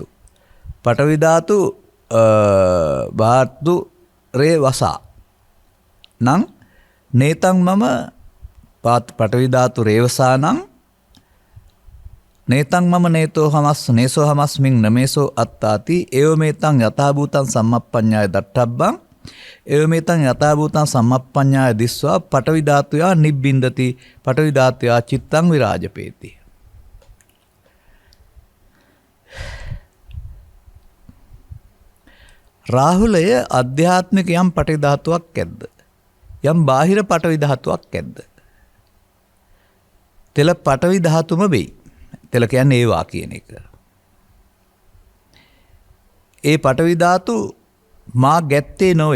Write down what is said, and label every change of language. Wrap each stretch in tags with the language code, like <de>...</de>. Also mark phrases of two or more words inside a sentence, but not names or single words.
<pi>පඨවි ධාතු බාතු රේ වසා නං නේතං මම පඨවි ධාතු රේවසානං නේතං මම නේතෝ හමස් නේසෝ හමස්මින් නමේසෝ අත්තාති ඒව මේතං යථා භූතං සම්මප්පඤ්ඤාය දට්ඨබ්බං ඒව මේතං යථා භූතං සම්මප්පඤ්ඤාය දිස්වා පඨවි ධාතුයා නිබ්බින්දති පඨවි ධාතුයා චිත්තං විරාජපේති.</pi> <si>රාහුලය අධ්‍යාත්මික යම් පඨවි ධාතුවක් ඇද්ද? යම් බාහිර පඨවි ධාතුවක් ඇද්ද? තෙල පඨවි ධාතුම වෙයි. තෙල කියන්නේ ඒවා කියන එක. ඒ පඨවි ධාතු මා ගැත්තේ නොවේ.</si>